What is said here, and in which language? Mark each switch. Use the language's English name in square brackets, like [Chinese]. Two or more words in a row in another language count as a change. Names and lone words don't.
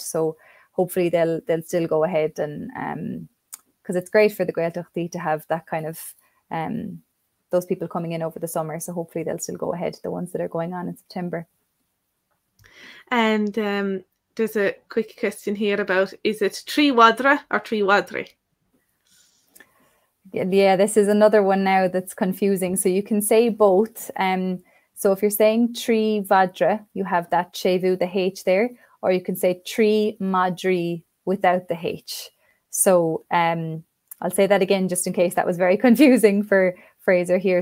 [English] So hopefully they'll still go ahead, and because it's great for the Gaeilge to have that kind of those people coming in over the summer. So hopefully they'll still go ahead, the ones that are going on in September. And there's a quick question here about, is it [Irish] trí waddra [English] or [Irish] trí wadri? [English] Yeah, this is another one now that's confusing. So you can say both. So if you're saying [Irish] trí waddra, [English] you have that chevu, the H there, or you can say [Irish] trí madri [English] without the H. So I'll say that again just in case that was very confusing for Fraser here.